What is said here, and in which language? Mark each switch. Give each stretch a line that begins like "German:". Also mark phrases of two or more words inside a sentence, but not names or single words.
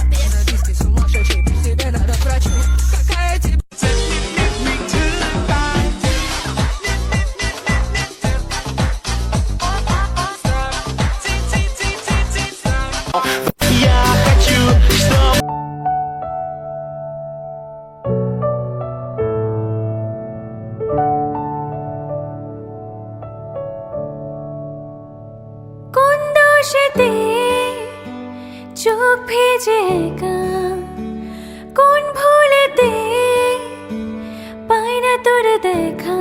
Russian: Ты сумасшедший, тебе надо к врачу. Какая тебе... Я хочу, чтобы
Bangla: কোন দোষেতে চোখ ভেজে একা, কোন ভুলেতে পাই না তোর দেখা।